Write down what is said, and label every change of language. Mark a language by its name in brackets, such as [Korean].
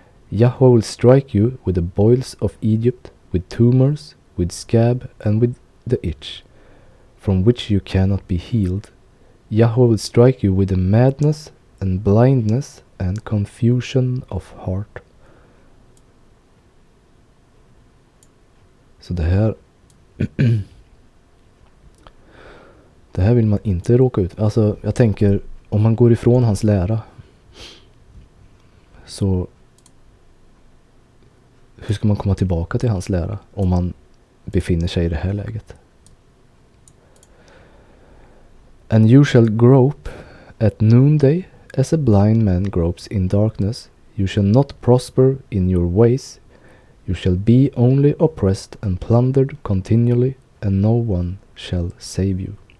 [English] Yahweh will strike you with the boils of Egypt, with tumors, with scab, and with the itch, from which you cannot be healed. Yahweh will strike you with the madness and blindness and confusion of heart. [Swedish] Så det här vill man inte råka ut. Alltså jag tänker, om man går ifrån hans lära, så hur ska man komma tillbaka till hans lära om man befinner sig i det här läget? [English] And you shall grope at noonday as a blind man gropes in darkness. You shall not prosper in your ways. You shall be only oppressed and plundered continually, and no one shall save you.